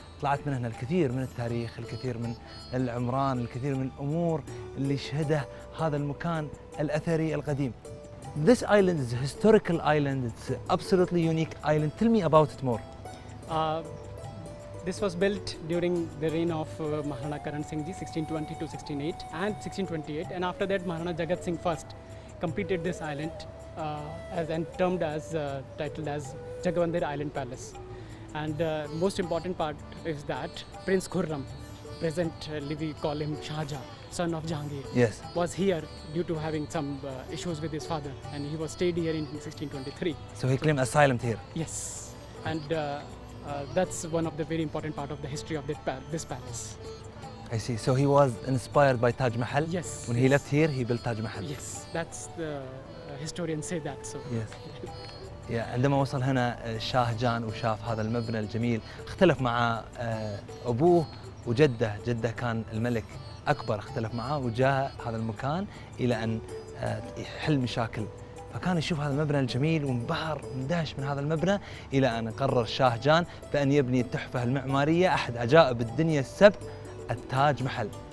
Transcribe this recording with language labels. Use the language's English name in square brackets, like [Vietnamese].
[Arabic] طلعت من هنا الكثير من التاريخ، الكثير من العمران، الكثير من الامور اللي يشهده هذا المكان الاثري القديم. [English] This island is a historical island. It's an absolutely unique island. Tell me about it more. This was built during the reign of Maharana Karan Singh Ji, 1620 to 1608 and 1628, and after that Maharana Jagat Singh first completed this island and termed as titled as Jagavandir Island Palace. And most important part is that Prince Khurram, presently we call him Shah Jahan, son of Jahangir, Yes. was here due to having some issues with his father, and he was stayed here in 1623. So he claimed asylum here. Yes, and that's one of the very important part of the history of this palace. I see. So he was inspired by Taj Mahal. Yes. When he left here, he built Taj Mahal. Yes, that's the historians say that. So. Yes. [Arabic] عندما وصل هنا شاه جان وشاف هذا المبنى الجميل، اختلف مع أبوه وجده. جده كان الملك أكبر، اختلف معه وجاء هذا المكان إلى أن يحل مشاكل. فكان يشوف هذا المبنى الجميل وانبهر ومندهش من هذا المبنى، إلى أن قرر شاه جان بأن يبني التحفة المعمارية أحد عجائب الدنيا السبع، التاج محل.